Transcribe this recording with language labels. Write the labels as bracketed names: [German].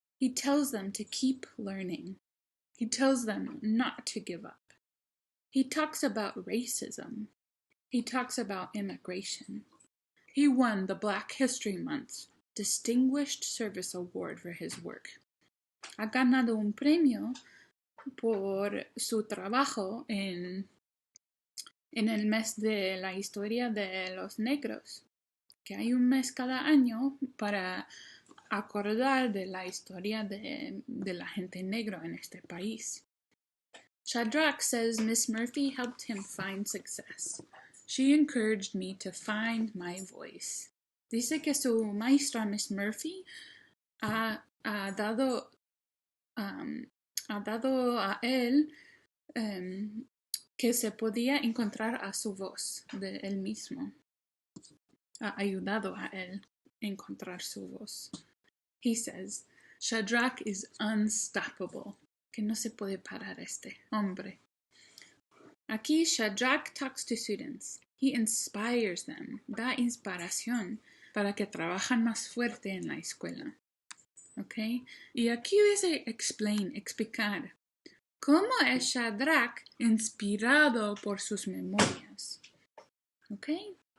[English] He tells them to keep learning. He tells them not to give up. He talks about racism. He talks about immigration. He won the Black History Month Distinguished Service Award for his work. [Spanish] Ha ganado un premio por su trabajo en el mes de la historia de los negros, que hay un mes cada año para acordar de la historia de la gente negra en este país. [English] Shadrach says Miss Murphy helped him find success. She encouraged me to find my voice. [Spanish] Dice que su maestra Miss Murphy ha dado a él que se podía encontrar a su voz de él mismo. Ha ayudado a él encontrar su voz. [English] He says, Shadrach is unstoppable. [Spanish] Que no se puede parar este hombre. Aquí Shadrach [English] talks to students. He inspires them. [Spanish] Da inspiración para que trabajen más fuerte en la escuela. Okay? Y aquí dice explicar. ¿Cómo es Shadrach inspirado por sus memorias? Okay?